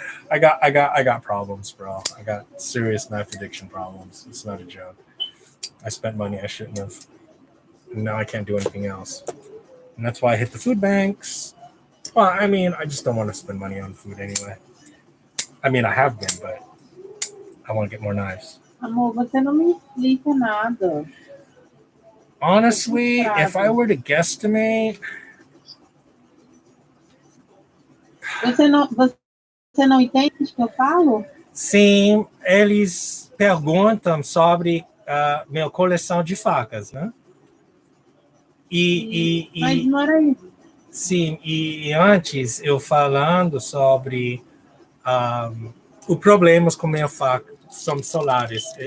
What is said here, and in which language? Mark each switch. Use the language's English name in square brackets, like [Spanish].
[English] I got problems, bro. I got serious knife addiction problems. It's not a joke. I spent money I shouldn't have. And now I can't do anything else. And that's why I hit the food banks. Well, I mean, I just don't want to spend money on food anyway. I mean, I have been, but I want to get more knives. [Portuguese] Amor, você não me explica nada. [English] Honestly, if I were to guesstimate... [Portuguese] Você não entende o que eu falo? Sim, eles perguntam sobre minha coleção de facas, né? Mas não era isso. Sim, e antes eu falando sobre os problemas com minha faca, são Solaris.